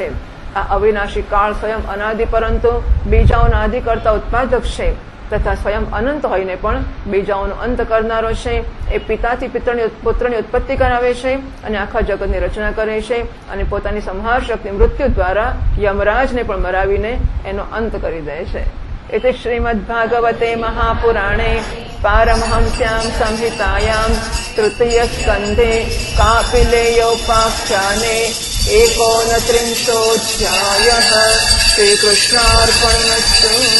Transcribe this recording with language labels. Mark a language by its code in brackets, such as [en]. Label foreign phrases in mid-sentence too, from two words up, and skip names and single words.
[gu] આ અવિનાશી કાળ સ્વયં અનાદિ પરંતુ બીજાઓના આદિ કરતા ઉત્પાદક છે તથા સ્વયં અનંત હોઈને પણ બીજાઓનો અંત કરનારો છે. એ પિતાથી પુત્રની ઉત્પત્તિ કરાવે છે અને આખા જગતની રચના કરે છે અને પોતાની સંહાર શક્તિ મૃત્યુ દ્વારા યમરાજને પણ મરાવીને એનો અંત કરી દે છે. [sa] इति श्रीमद्भागवते महापुराणे पारमहंस्यां संहितायां तृतीयस्कन्धे कापिलेयोपाख्याने 39:अध्यायः श्रीकृष्णार्पणमस्तु।